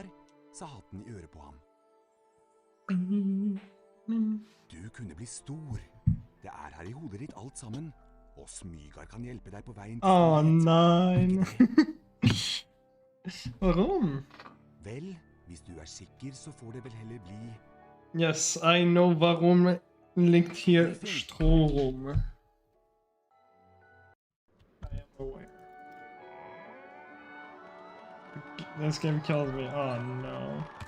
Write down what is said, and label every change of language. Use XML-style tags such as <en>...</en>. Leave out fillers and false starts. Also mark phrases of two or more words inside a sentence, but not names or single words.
<no>Sa hatten i øret på ham. Du kunne bli stor. Det er her i hodet ditt alt sammen, og Smygar kan hjelpe deg på veien til Åh, storhet. nei. Warum? Vel, hvis du er sikker, så får det vel heller bli...</no> <en>Yes, I know</en> <de>warum liegt hier Stroh rum.</de> <en>I am aware. This game kills me. Oh no.</en>